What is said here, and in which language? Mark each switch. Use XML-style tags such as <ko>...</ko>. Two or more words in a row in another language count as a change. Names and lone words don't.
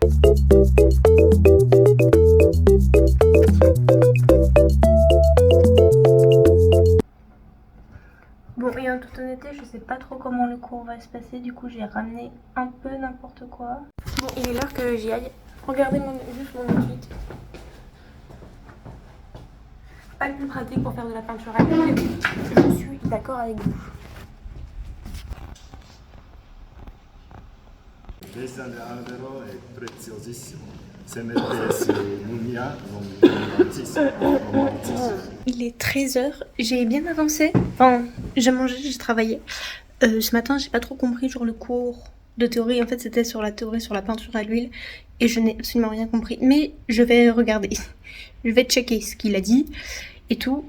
<fr>Bon, et en toute honnêteté, je sais pas trop comment le cours va se passer, du coup j'ai ramené un peu n'importe quoi. Bon, il est l'heure que j'y aille. Regardez juste mon outfit. Pas le plus pratique pour faire de la peinture à l'huile. Je suis d'accord avec vous.</fr> <it>Questo albero è preziosissimo. Se mettessi Mugna, non malissimo.</it> <fr>Il est 13h, j'ai bien avancé. Enfin, j'ai mangé, j'ai travaillé. Ce matin, j'ai pas trop compris, genre le cours de théorie. En fait, c'était sur la théorie sur la peinture à l'huile. Et je n'ai absolument rien compris. Mais je vais regarder. Je vais checker ce qu'il a dit et tout.</fr>